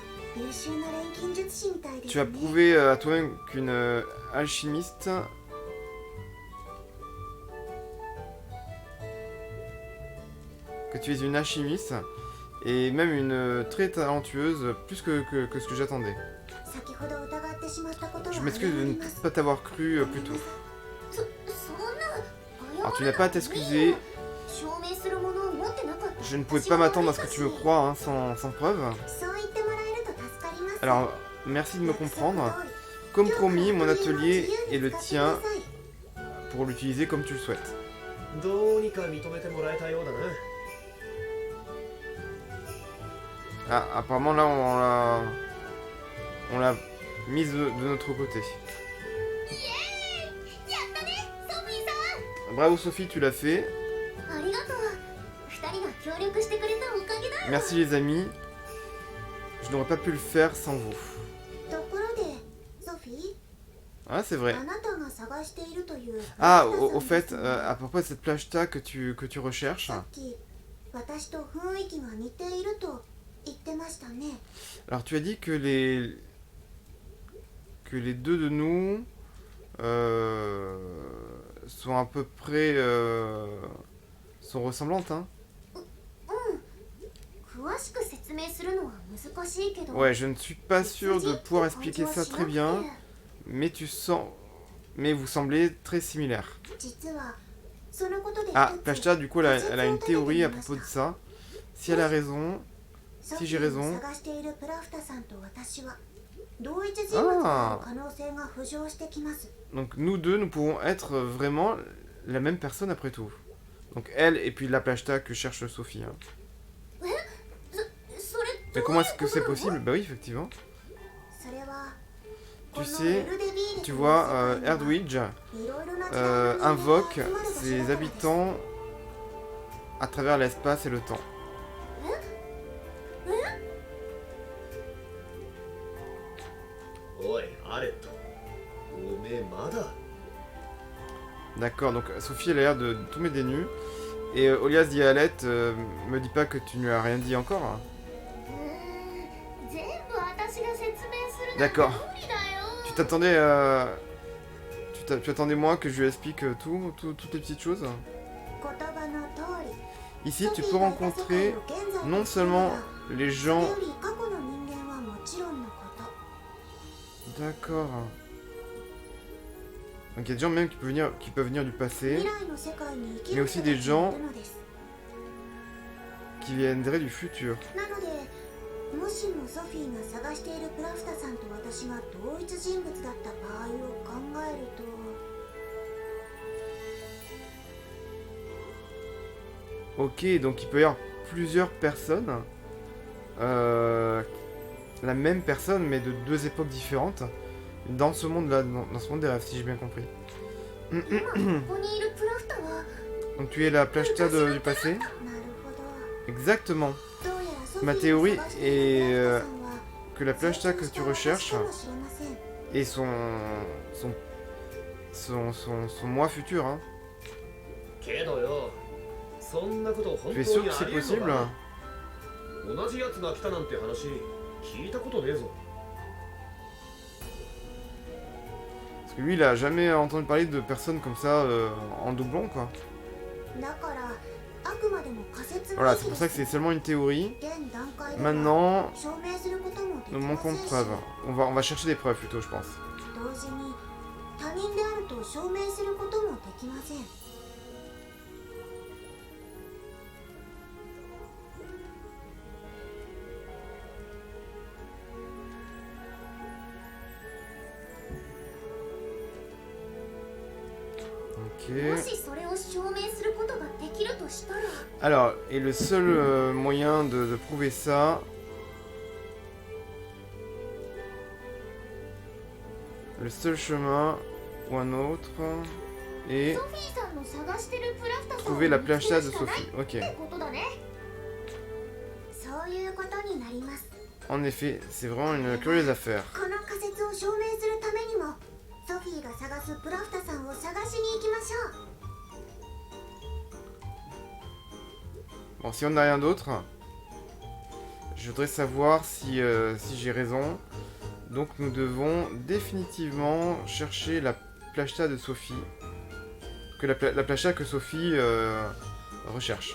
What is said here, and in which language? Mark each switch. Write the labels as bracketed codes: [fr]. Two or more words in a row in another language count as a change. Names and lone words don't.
[ja] 優秀な錬金術師みたいです [fr] Tu as [ja] ね [fr] prouvé à toi-même qu'une alchimiste... Que tu es une alchimiste, et même une très talentueuse, plus que ce que j'attendais. [ja] 先ほど疑ってしまったことは [fr] Je [ja] 謝 [fr] m'excuse de [ja] り [fr] ne [ja] ます [fr] pas t'avoir cru plus tôt. [ja] そんな [fr] Alors tu n'as pas à t'excuser, [ja] 証明するものを持ってなかった [fr] je ne pouvais pas m'attendre à ce que tu me crois hein, sans preuve. [ja] そう言ってもらえると助かります [fr] Alors, merci de me comprendre. Comme promis, mon atelier est le tien pour l'utiliser comme tu le souhaites. [ja] どうにか認めてもらえたようだな。 [fr] Ah, apparemment là on l'a mise de notre côté. [ja] やったねソフィーさん [fr] Bravo Sophie, tu l'as fait. [ja] ありがとう二人が協力してくれたおかげだ [fr] Merci les amis. Je n'aurais pas pu le faire sans vous. [ja] ところでソフィ [fr] Ah, c'est vrai. [ja] あなたが探しているという [fr] Ah, [ja] プラフタ [fr] au [ja] さん [fr] fait, [ja] ですが [fr] à propos de cette plage-ta que tu recherches. [ja] さっき私と雰囲気が似ていると言ってましたね [fr] Alors tu as dit que les deux de nous sont à peu près sont ressemblantes hein. [ja] 詳しく説明するのは難しいけど [fr] Ouais, je ne suis pas sûr de pouvoir expliquer ça très bien, mais vous semblez très similaires. [ja] 実はそのことで [fr] Ah, [ja] 一つ [fr] Plashta, du coup, elle a une théorie à propos de ça. Si elle a raison, [ja] ソ [fr] si [ja] フ [fr] j'ai [ja] ィーが [fr] raison. [ja] 探しているプラフタさんと私は同一人物である可能性が浮上してきます [fr] Donc nous deux, nous pouvons être vraiment la même personne après tout. Donc elle et puis la Plashta que cherche Sophie. Hein. [ja] それ [fr] Mais comment est-ce que c'est possible? Bah oui, effectivement. [ja] それは [fr] Tu sais, tu vois, Erdwidge invoque ses habitants à travers l'espace et le temps. [ja] おいアレット、おめえまだ。 [fr] D'accord, donc Sophie elle a l'air de tout mettre des nus. Et Olias dit à Alette, me dis pas que tu ne lui as rien dit encore. Hein. [ja] 全部私が説明する [fr] D'accord. [ja] 無理だよ [fr] Tu t'attendais tu attendais moi que je lui explique toutes les petites choses? [ja] 言葉の通り [fr] Ici, tu peux rencontrer non seulement les gens... [ja] それより過去の人間はもちろんのこと [fr] D'accord. Donc il y a des gens même qui peuvent venir du passé, [ja] 未来の世界に生き [fr] mais [ja] る [fr] aussi [ja] 人 [fr] des [ja] がい [fr] gens [ja] るのです [fr] qui viendraient du futur. [ja] なのでもしもソフィーが探しているプラフタさんと私が同一人物だった場合を考えると [fr] Ok, donc il peut y avoir plusieurs personnes. La même personne, mais de deux époques différentes. Dans ce monde-là, dans ce monde des rêves, si j'ai bien compris. [ja] 今ここにいるプラフタは [fr] Donc tu es la Plashta du passé? [ja] なるほど [fr] Exactement. [ja] どうやらソフィー [fr] Ma [ja] が [fr] théorie [ja] 探しているプラフタさんは [fr] Que la Plashta que tu recherches [ja] 成長した私かもしれません [fr] est son moi futur. Hein. [ja] けどよ、そんなこと本 [fr] Tu es [ja] 当 [fr] sûr [ja] に [fr] que [ja] あ [fr] c'est [ja] りえんの [fr] possible? [ja] か。同じやつが来たなんて話聞いたことねえぞ。 [fr] Parce que lui, il a jamais entendu parler de personnes comme ça en doublon, quoi. [ja] だからあくまでも仮説の [fr] Voilà, [ja] 域 [fr] c'est pour [ja] で [fr] ça que [ja] す [fr] c'est seulement une théorie. [ja] 現段階では [fr] Maintenant, [ja] 証明することもでき [fr] nous [ja] ませ [fr] manquons [ja] ん [fr] de [ja] し [fr] preuves. On va chercher des preuves plutôt, je pense. [ja] 同時に他人であると証明することもできません も [fr] Ok. [ja] しそれを証明することができるとしたら [fr] Alors, et le seul moyen de prouver ça... Le seul chemin, ou un autre, est [ja] ソフィーさんの探してるプラフタさんを [fr] trouver la [ja] 見つけ [fr] Plashta [ja] る [fr] de [ja] しかない [fr] Sophie. Ok. [ja] ってことだねそういうことになります [fr] En effet, c'est vraiment une curieuse affaire. [ja] この仮説を証明するためにもソフィーが探すプラフタさんを探しに行きましょう [fr] Bon, si on n'a rien d'autre, Je voudrais savoir si j'ai raison. Donc nous devons définitivement chercher la plachta de Sophie. La plachta que Sophie recherche.